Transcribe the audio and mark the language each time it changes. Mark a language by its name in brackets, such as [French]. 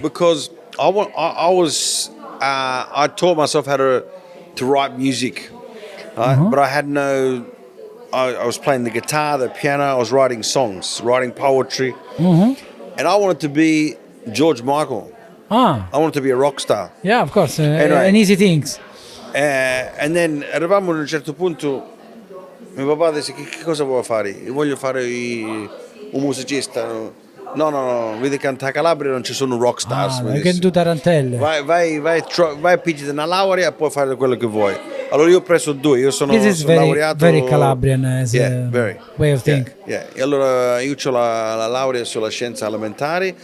[English] Because I taught myself how to write music, right? But I had no. I was playing the guitar, the piano. I was writing songs, writing poetry, and I wanted to be George Michael. I wanted to be a rock star. Yeah, of course. Anyway. And easy things. And then [Italian] arrivammo a un certo punto, mio papà disse che cosa vuoi fare? Io voglio fare un musicista. No, vedi che a Calabria non ci sono rock stars. [English] You can do tarantelle. [Italian] Vai pigliati una laurea e puoi fare quello che vuoi. Allora io ho preso 2, io sono laureato. [English] Very Calabrian as a way of thinking. Yeah. [Italian] E allora io ho la laurea sulla scienze alimentari,